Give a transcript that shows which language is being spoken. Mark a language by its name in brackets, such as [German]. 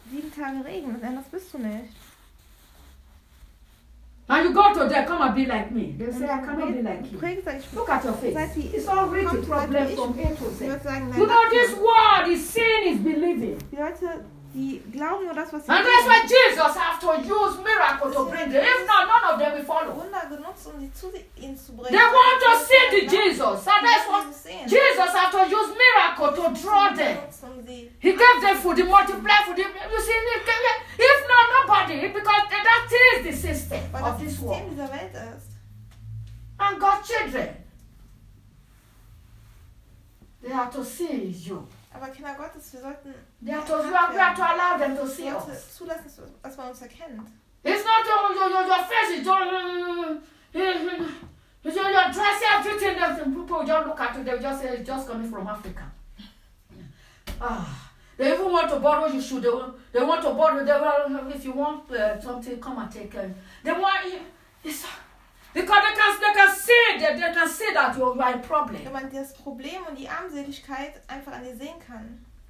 [German] 7 Tage Regen, denn das bist du nicht. [English] And you go to there, come and be like me. They say, I cannot be like you. Look at your face. It's already a problem from A to Z. You know, this word is saying is believing. [German] Die glauben nur das, was [English] sie and that's why Jesus have to use miracles to bring them. If not, none of them will follow. [German] Wunder genutzt, ihn zu bringen. [English] They want to see the Jesus. And that's what Jesus have to use miracles to draw them. He gave them food, he multiplied food. You see, if not, nobody. Because that is the system of this world. And God's children, they have to see you. [German] Aber Kinder Gottes, wir sollten zulassen, dass man uns erkennt. [English] It's not your face, it's your dress, everything that people just look at you, they just say it's just coming from Africa. They even want to borrow you shoes. They want to borrow them. Well, if you want something, come and take it. They want you. It's, because they can see that you are a problem. [German] Wenn man das Problem und die Armseligkeit einfach an dir sehen kann.